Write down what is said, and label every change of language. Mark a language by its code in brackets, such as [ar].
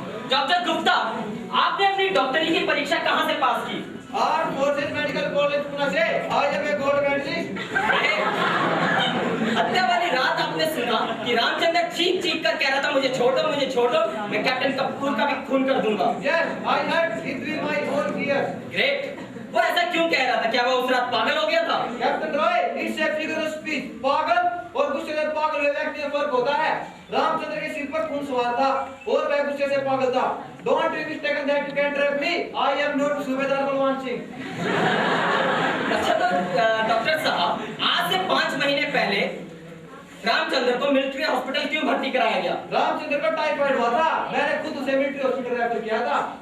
[hi] Doctor Gupta, आपने अपनी डॉक्टरी की परीक्षा कहाँ से पास की? Arm forces medical college Pune से। आज मैं गोल्ड मेडलिस्ट। हत्या वाली रात आपने सुना कि रामचंद्र चीख चीख कर कह रहा था मुझे छोड़ दो, मुझे छोड़ दो, मैं कैप्टन कपूर का भी खून कर दूंगा। [en] Yes, I heard it with my own ears. [hi] Great. वो ऐसा क्यों कह रहा था? क्या वो उस रात पागल हो गया था? [en] Captain Roy, it's a figure of speech. [hi] पागल और गुस्से से पागल हुए व्यक्ति में फर्क होता है। रामचंद्र के सिर पर खून सवार था और वह गुस्से से पागल था। [en] Don't be mistaken that you can trap me. I am not Subedar Balwan Singh. [hi] अच्छा तो डॉक्टर साहब, आज से 5 महीने पहले रामचंद्र को मिलिट्री हॉस्पिटल क्यों भर्ती कराया गया? रामचंद्र को टाइफाइड हुआ था, मैंने खुद उसे मिलिट्री हॉस्पिटल रेफर किया था।